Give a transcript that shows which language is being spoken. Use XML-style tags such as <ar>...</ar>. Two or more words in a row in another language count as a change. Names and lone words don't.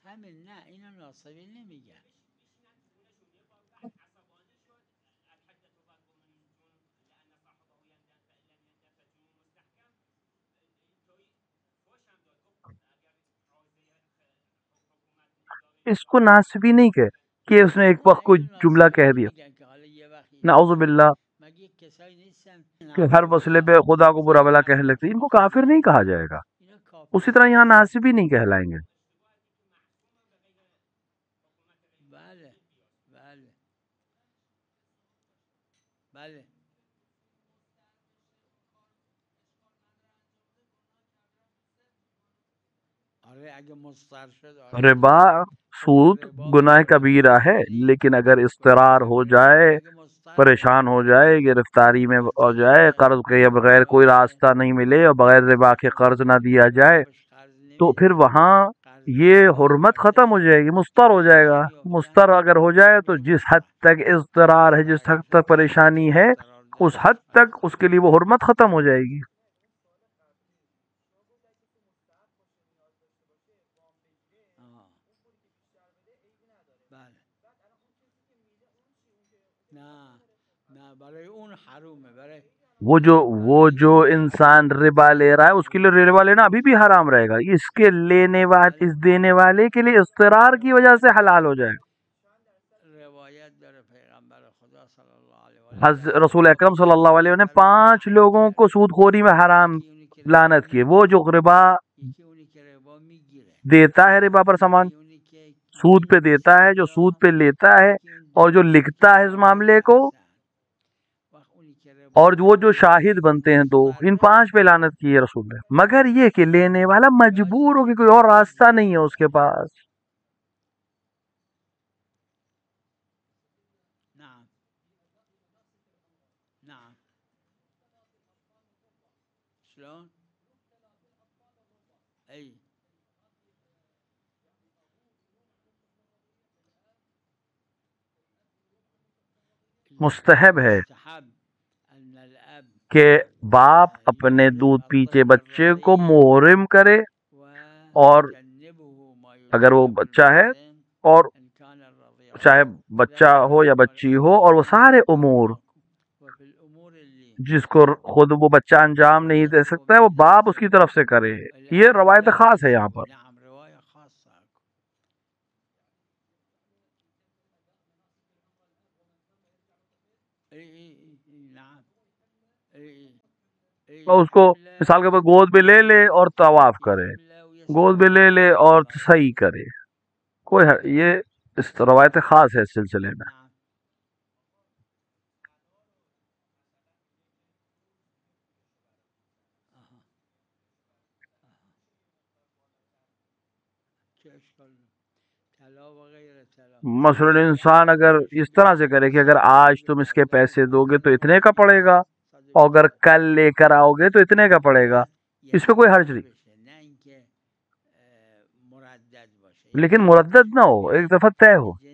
<fa>همین نه اینو ناصبی نمیگن</fa> <ur>اس کو ناصبی نہیں کہ اس نے ایک وقت کوئی جملہ کہہ دیا،</ur> <fa>میگن که حالا یه وقت</fa> <ar>نعوذ باللہ،</ar> <fa>مگه کسایی نیستن</fa> <ur>کہ ہر وصلے پہ خدا کو برا بلا کہہ لیتے، ان کو کافر نہیں کہا جائے گا۔</ur> <fa>اینا کافر</fa> <ur>اسی طرح یہاں ناصبی نہیں کہلائیں گے۔</ur> <fa>بله بله بله آره اگه مضطر شد آره</fa> <ur>ربا سود گناہ کبیرہ ہے، لیکن اگر اضطرار ہو جائے،</ur> <fa>اگه مضطر</fa> <ur>پریشان ہو جائے، گرفتاری میں ہو جائے، قرض کے بغیر کوئی راستہ نہیں ملے اور بغیر ربا کے قرض نہ دیا جائے، تو پھر وہاں یہ حرمت ختم ہو جائے گی، مضطر ہو جائے گا۔ مضطر اگر ہو جائے تو جس حد تک اضطرار ہے، جس حد تک پریشانی ہے، اس حد تک اس کے لیے وہ حرمت ختم ہو جائے گی۔</ur> <fa>بله نه نه برای اون حرومه برای</fa> <ur>وہ جو انسان ربا لے رہا ہے اس کے لیے ربا لینا ابھی بھی حرام رہے گا، اس کے اس دینے والے کے لیے اضطرار کی وجہ سے حلال ہو جائے گا۔</ur> <fa>روایت داره پیغمبر خدا</fa> <ar>صلی اللہ علیہ وسلم</ar> <ur>رسول اکرم</ur> <ar>صلی اللہ علیہ وسلم</ar> <ur>نے 5 لوگوں کو سود خوری میں حرام لعنت کی، وہ جو ربا</ur> <fa>یکی اونی که ربا میگیره،</fa> <ur>دیتا ہے ربا پر سامان،</ur> <fa>یکی اونی که</fa> <ur>سود پہ دیتا ہے، جو سود پہ لیتا ہے اور جو لکھتا ہے اس معاملے کو، اور وہ جو شاہد بنتے ہیں دو، ان 5 پہ لعنت کی ہے رسول نے۔ مگر یہ کہ لینے والا مجبور ہو کہ کوئی اور راستہ نہیں ہے اس کے پاس۔</ur> <ar>نعم نعم شلون ای</ar> <ur>مستحب ہے</ur> <ar>مستحب ان الاب</ar> <ur>کہ باپ اپنے دودھ پیچے بچے کو محرم کرے، اور</ur> <ar>ويجنبه ما</ar> <ur>اگر وہ</ur> <ar>يجنب</ar> <ur>بچہ ہے</ur> <ar>المحرم</ar> <ur>اور</ur> <ar>ان كان الرضيع،</ar> <ur>چاہے بچہ ہو یا بچی ہو، اور وہ سارے امور</ur> <ar>وفي الامور اللي</ar> <ur>جس کو خود وہ بچہ انجام نہیں دے سکتا ہے وہ باپ اس کی طرف سے کرے۔ یہ روایت خاص ہے یہاں پر۔</ur> <ar>نعم رواية خاصة نعم</ar> <ur>اور اس کو مثال کے طور پر گود میں لے لے اور طواف کرے، گود میں لے لے اور صحیح کرے، یہ اس روایت خاص ہے اس سلسلے میں۔ مثلا انسان اگر اس طرح سے کرے کہ اگر آج تم اس کے پیسے دو گے تو اتنے کا پڑے گا، اور اگر کل لے کر آؤ گے تو اتنے کا پڑے گا، اس پہ کوئی حرج نہیں، لیکن مردد نہ ہو، ایک دفعہ طے ہو۔</ur>